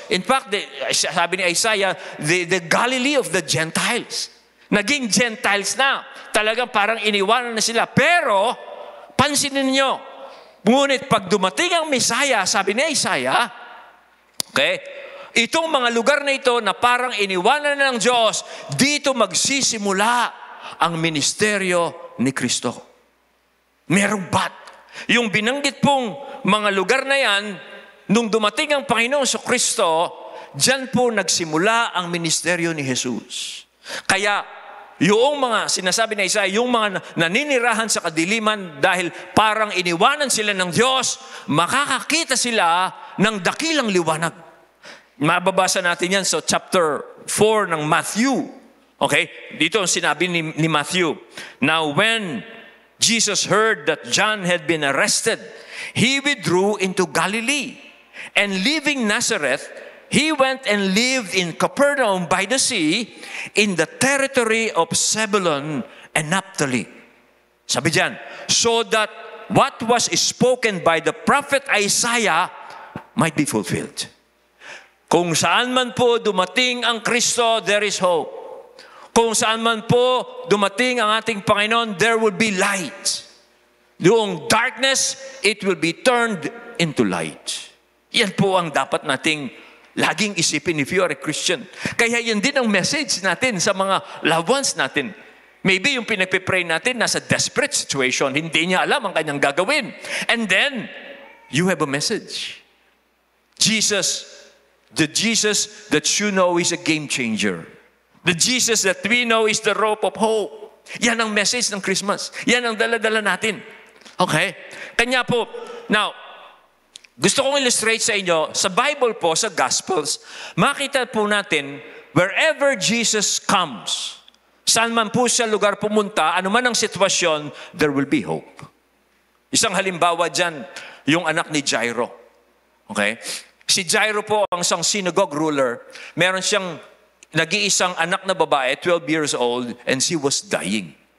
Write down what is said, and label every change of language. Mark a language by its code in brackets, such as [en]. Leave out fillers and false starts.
[en] In fact, [tl] sabi ni Isaiah, [en] the Galilee of the Gentiles. [tl] Naging Gentiles na. Talagang parang iniwanan na sila. Pero, pansinin niyo, ngunit pag dumating ang Messiah, sabi ni Isaiah, okay, itong mga lugar na ito na parang iniwanan ng Diyos, dito magsisimula ang ministeryo ni Kristo. Merong but. Yung binanggit pong mga lugar na yan, nung dumating ang Panginoon sa Kristo, dyan po nagsimula ang ministeryo ni Jesus. Kaya, yung mga sinasabi na Isaiah, yung mga naninirahan sa kadiliman dahil parang iniwanan sila ng Diyos, makakakita sila ng dakilang liwanag. Mababasa natin yan sa chapter 4 ng Matthew. Okay? Dito ang sinabi ni Matthew. [en] Now when Jesus heard that John had been arrested, He withdrew into Galilee. And leaving Nazareth, He went and lived in Capernaum by the sea, in the territory of Zebulun and Naphtali. [tl] Sabi diyan, [en] so that what was spoken by the prophet Isaiah might be fulfilled. [tl] Kung saan man po dumating ang Kristo, [en] there is hope. [tl] Kung saan man po dumating ang ating Panginoon, [en] there will be light. Yung darkness, it will be turned into light. [tl] Yan po ang dapat nating laging isipin [en] if you are a Christian. [tl] Kaya yan din ang message natin sa mga loved ones natin. Maybe yung pinagpipray natin nasa desperate situation, hindi niya alam ang kanyang gagawin. [en] And then, you have a message. Jesus, the Jesus that you know is a game changer. The Jesus that we know is the rope of hope. [tl] Yan ang message ng Christmas. Yan ang dala-dala natin. Okay? Kanya po, now, gusto kong illustrate sa inyo, sa Bible po, sa Gospels, makita po natin, [en] wherever Jesus comes, [tl] saan man po siya lugar pumunta, anuman ang sitwasyon, [en] there will be hope. [tl] Isang halimbawa dyan, yung anak ni Jairo. Okay? Si Jairo po ang isang synagogue ruler. Meron siyang nag-iisang anak na babae, [en] 12 years old, and she was dying.